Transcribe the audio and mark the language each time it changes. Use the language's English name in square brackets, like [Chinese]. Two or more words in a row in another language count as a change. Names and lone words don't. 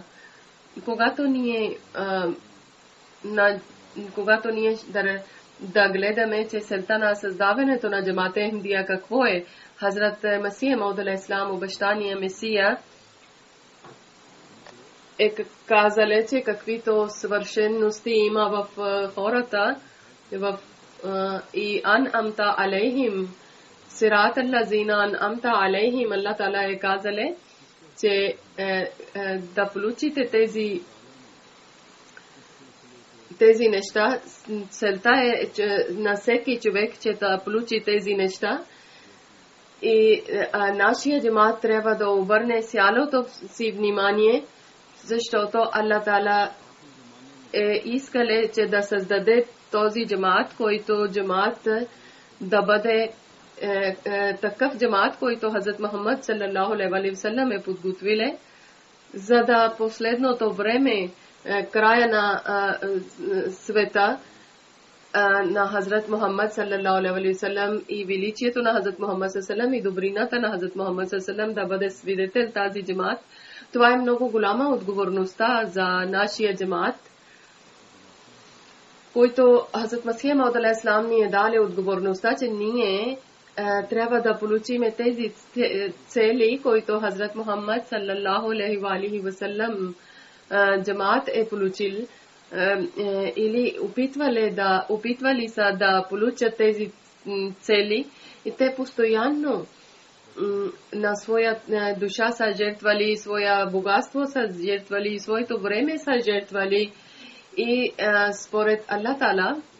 [Bulgarian] Когато ние да гледаме, че целта на създаването на Джамате Ахмедия какво е, Хазрат Масия Мауд алейхиссалам, обещания Месия, е казале, че каквито свършености има в хората, и [Arabic] أنعمت عليهم صراط الذين أنعمت عليهم, [Bulgarian] Аллах Таала е казале, че да получите тези неща, целта е на всеки човек, че да получи тези неща, и нашия джамат трябва да обърне цялото си внимание, защото Аллах Таала е искале, че да създаде този джамат, който джамат да бъде такъв джамат, който Хазрат Мухаммад [Arabic] صلى الله عليه وسلم [Bulgarian] е подготвил, за да последното време, края на света на Хазрат Мухаммад [Arabic] صلى الله عليه وسلم [Bulgarian] и величието на Хазрат Мухаммад [Arabic] صلى الله عليه وسلم [Bulgarian] и добрината на Хазрат Мухаммад [Arabic] صلى الله عليه وسلم [Bulgarian] да бъде свидетел тази джамат. Това е много голяма отговорността за нашия джамат, който Хазрат Масих Мауд [Arabic] عليه السلام [Bulgarian] ни е дали отговорността, че ние трябва да получим тези цели, които Хазрат Мухаммад [Arabic] صلى الله عليه وسلم [Bulgarian] джамат е получил, или опитвали са да получат тези цели, и те постоянно на своя душа са жертвали, своя богатство са жертвали, своето време са жертвали, и според Аллах Таала